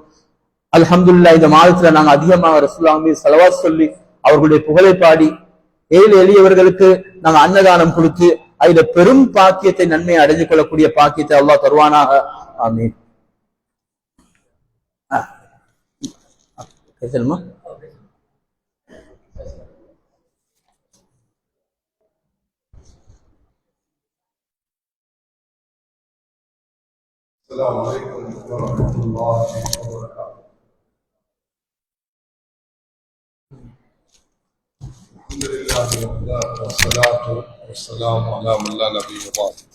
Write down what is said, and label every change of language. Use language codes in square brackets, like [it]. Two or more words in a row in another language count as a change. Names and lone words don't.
[ta] அல்ஹம்துலில்லாஹ் இந்த மாதத்துல நாங்க அதிகமாக ரசூலுல்லாஹ் மீது ஸலவாத் சொல்லி அவர்களுடைய புகழை பாடி ஏழை எளியவர்களுக்கு நாங்க அன்னதானம் கொடுத்து அதுல பெரும் பாக்கியத்தை நன்மையை அடைஞ்சு கொள்ளக்கூடிய பாக்கியத்தை அல்லாஹ் தருவானாக. ஆமீன். பேசணுமா? [ar] السلام عليكم ورحمة الله وبركاته. الحمد لله والصلاة والسلام على من لا نبي بعد.